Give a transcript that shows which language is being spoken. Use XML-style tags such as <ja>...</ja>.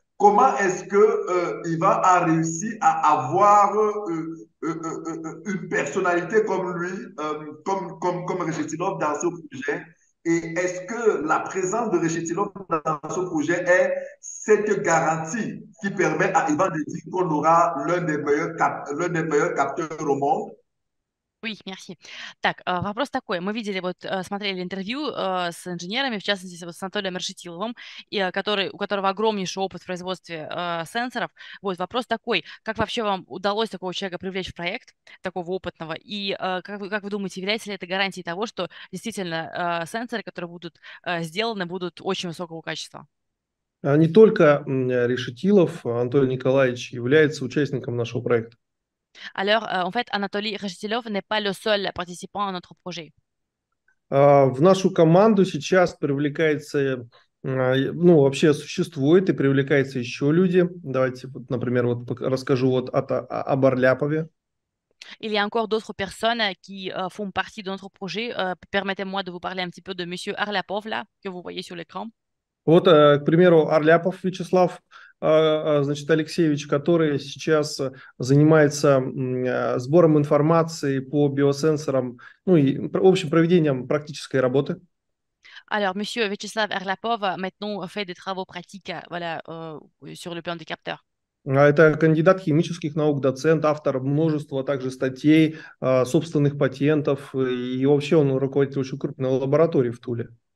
<fr>Comment est-ce que Ivan a réussi à avoir une personnalité comme lui, comme Rechetilov dans ce projet? Et est-ce que la présence de Rechetilov dans ce projet est cette garantie qui permet à Ivan de dire qu'on aura l'un des meilleurs capteurs au monde? Oui, merci.</fr> <ru>Так, вопрос такой. Мы видели, вот смотрели интервью с инженерами, в частности, с Анатолием Решетиловым, у которого огромнейший опыт в производстве сенсоров. Вот вопрос такой. Как вообще вам удалось такого человека привлечь в проект, такого опытного? И как вы думаете, является ли это гарантией того, что действительно сенсоры, которые будут сделаны, будут очень высокого качества? Не только Решетилов Анатолий Николаевич является участником нашего проекта.</ru> <fr>Alors, en fait, Anatoly Reshetilov n'est pas le seul participant à notre projet.</fr> <ru>В нашу команду сейчас привлекается, ну, вообще существует и привлекается еще люди. Давайте, вот, например, вот расскажу вот об Арляпове.</ru> <fr>Il y a encore d'autres personnes qui font partie de notre projet. Permettez-moi de vous parler un petit peu de Monsieur Arlapov, là, que vous voyez sur l'écran.</fr> <ru>Вот, к примеру, Арляпов Вячеслав, значит, Алексеевич, который сейчас занимается сбором информации по биосенсорам, ну и, в общем, проведением практической работы.</ru> <fr>Alors, Monsieur Vyacheslav Arlapov, maintenant, fait des travaux pratiques voilà, sur le plan des capteurs.</fr> <ru>Это кандидат химических наук, доцент, автор множества также статей, собственных патентов. И вообще он руководитель очень крупной лаборатории в Туле.</ru>